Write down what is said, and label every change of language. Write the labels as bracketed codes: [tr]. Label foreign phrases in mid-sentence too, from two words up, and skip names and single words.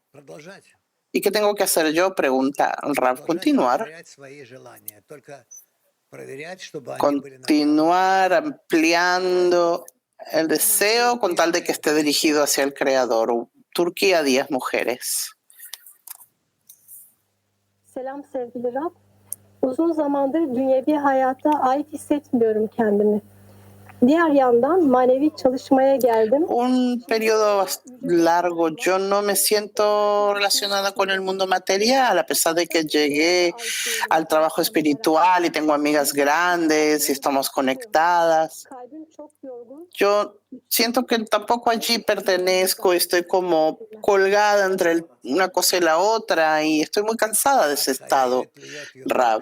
[es] ¿Y qué tengo que hacer yo? Pregunta Rav. Continuar ampliando el deseo con tal de que esté dirigido hacia el Creador. Turquía 10, mujeres. [tr] Selam sevgili Rab. Uzun zamandır dünyevi hayata ait hissetmiyorum kendimi. Diğer yandan manevi çalışmaya geldim. [es] Un periodo largo yo no me siento relacionada con el mundo material, a pesar de que llegué al trabajo espiritual y tengo amigas grandes y estamos conectadas. Yo siento que tampoco allí pertenezco, estoy como colgada entre una cosa y la otra y estoy muy cansada de ese estado, Rab.